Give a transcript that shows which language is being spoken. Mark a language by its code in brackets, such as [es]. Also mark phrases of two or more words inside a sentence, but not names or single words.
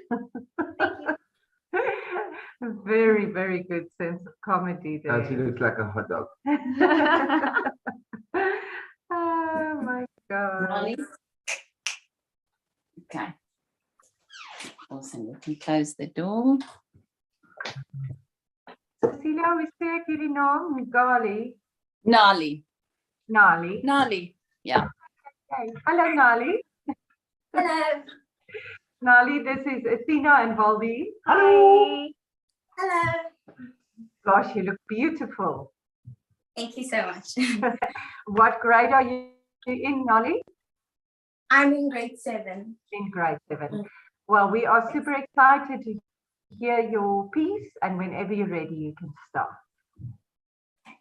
[en] Very, very good sense of comedy there. She looks like a hot dog. Oh my God. Nali? Okay. Awesome. We can close the door. [af] Cecilia, hoe sê ek hierdie naam? [en] Ngali. Nali. Nali. Nali. Yeah. Okay. Hello, Nali. Hello. Nali, this is Athena and Valdi. Hello. Hello. Gosh, you look beautiful. Thank you so much. What grade are you in, Nali? I'm in grade 7. In grade 7. Well, we are super excited to hear your piece, and whenever you're ready, you can start.